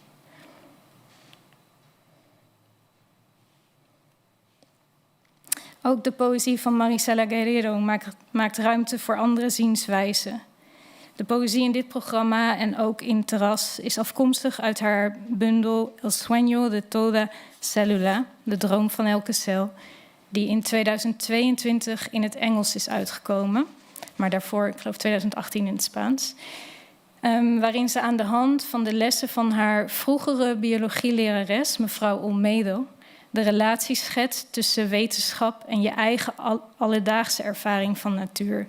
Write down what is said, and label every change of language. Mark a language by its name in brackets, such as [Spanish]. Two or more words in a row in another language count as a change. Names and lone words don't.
[Dutch] Ook de poëzie van Marisela Guerrero maakt ruimte voor andere zienswijzen. De poëzie in dit programma en ook in Terras is afkomstig uit haar bundel El sueño de toda célula, de droom van elke cel, die in 2022 in het Engels is uitgekomen, maar daarvoor, ik geloof 2018 in het Spaans. Waarin ze aan de hand van de lessen van haar vroegere biologielerares, mevrouw Olmedo, de relatie schetst tussen wetenschap en je eigen alledaagse ervaring van natuur.